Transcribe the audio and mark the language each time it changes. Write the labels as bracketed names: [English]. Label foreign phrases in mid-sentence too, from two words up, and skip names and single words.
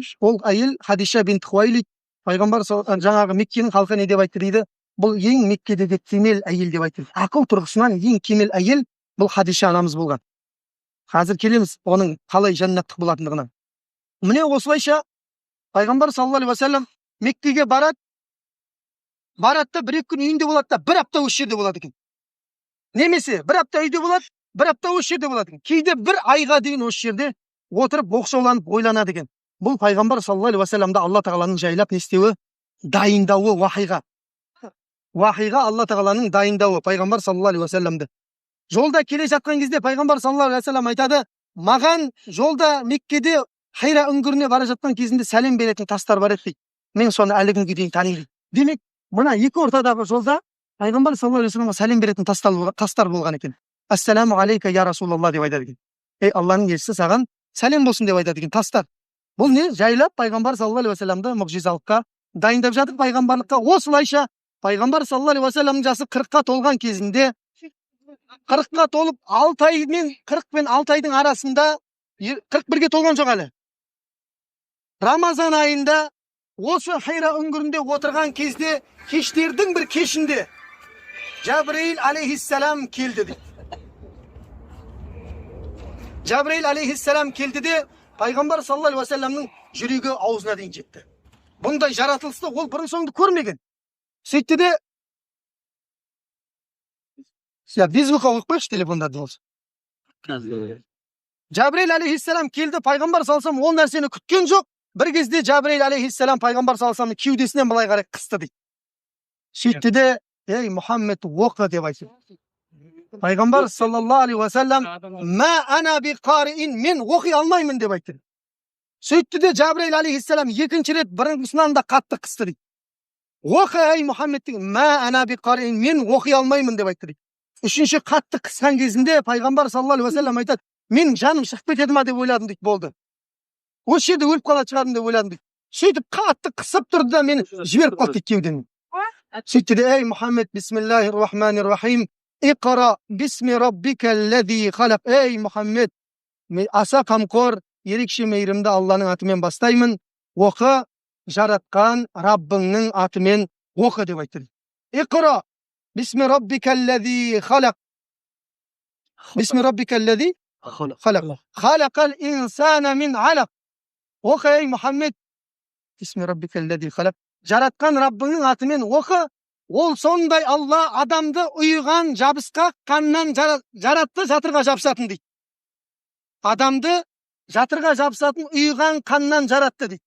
[Kazakh] Ол әйел Хадиша бинт Хуайлид. Пайғамбар жаңағы Меккенің халқы не деп айтты дейді? Бұл ең Меккедегі кемел әйел деп айтты. Ақыл тұрғысынан ең кемел әйел бұл Хадиша анамыз болған. Қазір келеміз оның қалай жәннаттық болатындығына. Mine osылайша Пайғамбар [Arabic] صلى الله عليه وسلم [Kazakh] Меккеге барады да бір екі күн үйінде болады да бір апта осы жерде болады екен. Немесе бір апта үйде болады, бір апта осы жерде болады екен. Кейде бір айға дейін осы жерде отырып оқшауланып ойланады екен. Бұл Пайғамбар [Arabic] صلى الله عليه وسلم [Kazakh] Алла тағаланың жайлап не істеуі, дайындауы вахиға. Вахиға Алла тағаланың дайындауы Пайғамбар [Arabic] صلى الله عليه وسلم. [Kazakh] Жолда келе жатқан кезде Пайғамбар [Arabic] صلى الله عليه وسلم [Kazakh] айтады, маған жолда Меккеде Хайра үңгіріне бара жатқан кезінде сәлем беретін тастар бар еді дейді. Мен соны әлі күнге дейін танимын. Демек, мына екі ортадағы жолда Пайғамбар [Arabic] صلى الله عليه وسلم [Kazakh] сәлем беретін тастар болған екен. [Arabic] السلام عليك يا رسول الله [Kazakh] деп айтады екен. Ей Алланың елшісі, саған сәлем болсын деп айтады екен тастар. Бұл не? Жайлап Пайғамбар [Arabic] صلى الله عليه وسلم [Kazakh] мұғжизалыққа дайындап жатыр, пайғамбарлыққа. Осылайша Пайғамбар [Arabic] صلى الله عليه وسلم [Kazakh] жасы 40-қа толған кезінде, 40-қа толып 6 ай мен 40 пен 6 айдың арасында 41-ге толған жоқ әлі. Рамазан айында осы Хайра үңгірінде отырған кезде, кештердің бір кешінде Жабраил алейхиссалам келді дейді. Жабраил алейхиссалам келді де Пайғамбар [Arabic] صلى الله عليه وسلم [Kazakh] жүрегі аузына дейін жетті. Бұндай жаратылысты ол бұрын соңды көрмеген. Сөйтті де, безбуқа қойып қойшы телефондарды болсын. Жабраил алейхиссалам келді, Пайғамбар [Arabic] صلى الله عليه وسلم [Kazakh] ол нәрсені күткен жоқ. Bir кезде Жабраил алейхиссалам Пайғамбар [Arabic] صلى الله عليه وسلم [Kazakh] кеудесінен былай қарай қысты дейді. Сөйтті де, ей Мұхаммед, оқы деп айтты. Пайғамбар [Arabic] صلى الله عليه وسلم, ما أنا بقارئ, [Kazakh] мен оқи алмаймын деп айтты. Сөйтті де Жабраил алейхиссалам екінші рет біріншісінен де қатты қысты дейді. Оқы ей Мұхаммед деген, [Arabic] ما أنا بقارئ, [Kazakh] мен оқи алмаймын деп айтты дейді. Үшінші қатты қысқан кезінде Пайғамбар [Arabic] صلى الله عليه وسلم [Kazakh] айтады, мен жаным шығып кетеді ма деп ойладым дейді, болды. Осы жерде өліп қалатын шығармын деп ойладым дейді. Сөйтіп қатты қысып тұрды да мені жіберіп қалды дейді кеудемнен. Сөйтті де, ей Мұхаммед, [Arabic] بسم الله الرحمن الرحيم اقرأ باسم ربك الذي خلق. [Kazakh] Ей Мұхаммед, аса қамқор, ерекше мейірімді Алланың атымен бастаймын. Оқы, жаратқан Раббыңның атымен оқы деп айтты. [Arabic] اقرأ باسم ربك الذي خلق. باسم ربك الذي خلق. خلق الإنسان من علق. [Kazakh] Оқы ей Мұхаммед, [Arabic] باسم ربك الذي خلق. [Kazakh] Жаратқан Раббыңның атымен оқы. Ол сондай Алла адамды ұйыған жабысқақ қаннан жаратты, жатырға жабысатын дейді. Адамды жатырға жабысатын ұйыған қаннан жаратты дейді.